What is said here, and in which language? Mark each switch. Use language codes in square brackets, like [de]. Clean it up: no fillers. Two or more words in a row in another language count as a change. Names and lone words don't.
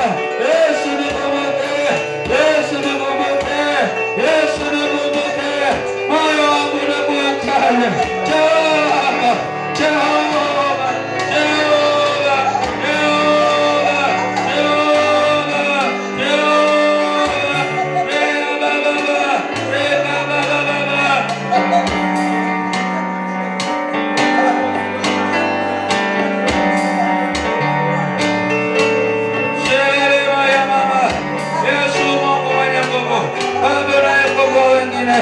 [sw] Yesu nikumbuke, Yesu nikumbuke, Yesu nikumbuke. Moyo wangu unakuhitaji. Jehova, Jehova, Jehova, Jehova, Jehova, Jehova. [rw] Reba baba, reba baba. [sw] Sherehe ya mama, Yesu Mungu mwenye nguvu, Baba unayekumbuka wengine,